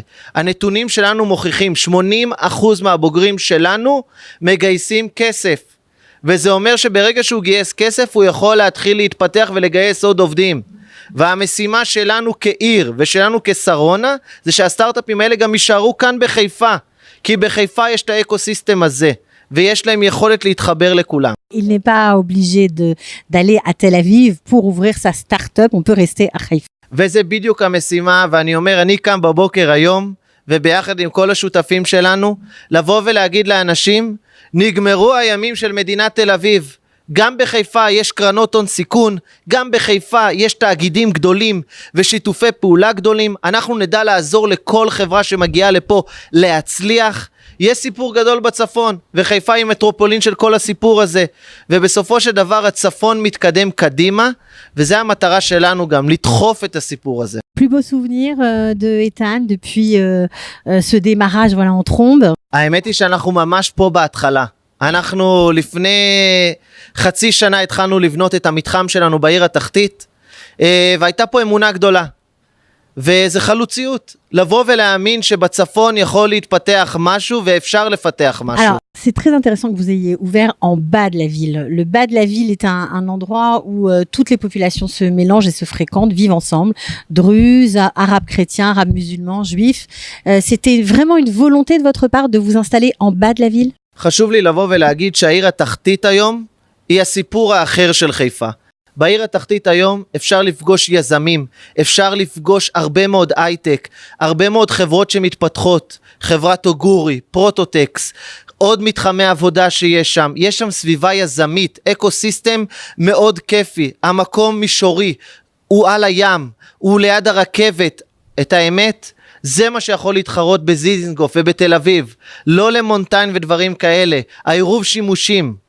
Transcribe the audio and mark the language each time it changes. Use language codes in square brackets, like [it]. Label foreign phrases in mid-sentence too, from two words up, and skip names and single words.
[he] הנתונים שלנו מוכיחים 80% מהבוגרים שלנו מגייסים כסף, וזה אומר שברגע שהוא גייס כסף הוא יכול להתחיל להתפתח ולגייס עוד עובדים. והמשימה שלנו כעיר ושלנו כסרונה זה שהסטארט-אפים האלה גם יישארו כאן בחיפה, כי בחיפה יש את האקוסיסטם הזה ויש להם יכולת להתחבר לכולם. [fr] Il n'est pas obligé d'aller à Tel Aviv pour ouvrir sa start-up, on peut rester à Haïfa. [he] וזה בדיוק המשימה, ואני אומר, אני קם בבוקר היום, וביחד עם כל השותפים שלנו, לבוא ולהגיד לאנשים, נגמרו הימים של מדינת תל אביב. גם בחיפה יש קרנות הון סיכון, גם בחיפה יש תאגידים גדולים ושיתופי פעולה גדולים. אנחנו נדע לעזור לכל חברה שמגיעה לפה להצליח. יש סיפור גדול בצפון, וחיפה היא מטרופולין של כל הסיפור הזה, ובסופו של דבר הצפון מתקדם קדימה, וזה המטרה שלנו גם, לדחוף את הסיפור הזה. [fr] Plus beau souvenir de Ethan depuis ce démarrage voilà, en trombe. [he] האמת היא שאנחנו ממש פה בהתחלה. אנחנו לפני חצי שנה התחלנו לבנות את המתחם שלנו בעיר התחתית, והייתה פה אמונה גדולה. וזה חלוציות, לבוא ולהאמין שבצפון יכול להתפתח משהו ואפשר לפתח משהו. [fr] Alors, c'est très intéressant que vous ayez ouvert en bas de la ville. Le bas de la ville est un endroit où toutes les populations se mélangent et se fréquentent, vivent ensemble. Druzes, arabes chrétiens, arabes musulmans, juifs. C'était vraiment une volonté de votre part de vous installer en bas de la ville? [he] חשוב לי לבוא ולהגיד שהעיר התחתית היום היא הסיפור האחר של חיפה. בעיר התחתית היום אפשר לפגוש יזמים, אפשר לפגוש הרבה מאוד הייטק, הרבה מאוד חברות שמתפתחות, חברת אוגורי, פרוטוטקס, עוד מתחמי עבודה שיש שם, יש שם סביבה יזמית, אקוסיסטם מאוד כיפי, המקום מישורי, הוא על הים, הוא ליד הרכבת, את האמת, זה מה שיכול להתחרות בזיזנגוף ובתל אביב, לא למונטן ודברים כאלה, העירוב שימושים.